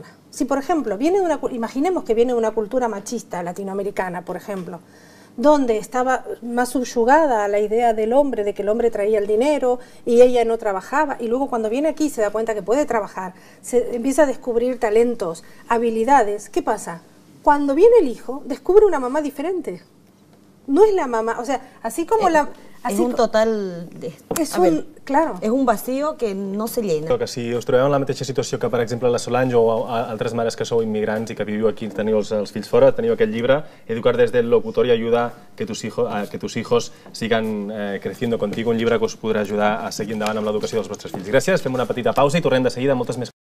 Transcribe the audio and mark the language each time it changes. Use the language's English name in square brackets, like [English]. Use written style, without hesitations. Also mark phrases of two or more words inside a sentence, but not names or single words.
[Spanish] Si, por ejemplo, imaginemos que viene de una cultura machista latinoamericana, por ejemplo, donde estaba más subyugada a la idea del hombre, de que el hombre traía el dinero y ella no trabajaba, y luego cuando viene aquí se da cuenta que puede trabajar, se empieza a descubrir talentos, habilidades. ¿Qué pasa? Cuando viene el hijo, descubre una mamá diferente. No es la mamá, o sea, así como la... [Catalan] És un total... [Spanish] Claro. És un vacío que no se llena. [Catalan] Que si us trobeu en la mateixa situació que, per exemple, la Solange o altres mares que sou immigrants i que viviu aquí, teniu els fills fora, teniu aquest llibre, [Spanish] Educar desde el locutorio ayuda a que tus hijos sigan creciendo contigo, [Catalan] un llibre que us podrà ajudar a seguir endavant amb l'educació dels vostres fills. Gràcies, fem una petita pausa i tornem de seguida amb moltes més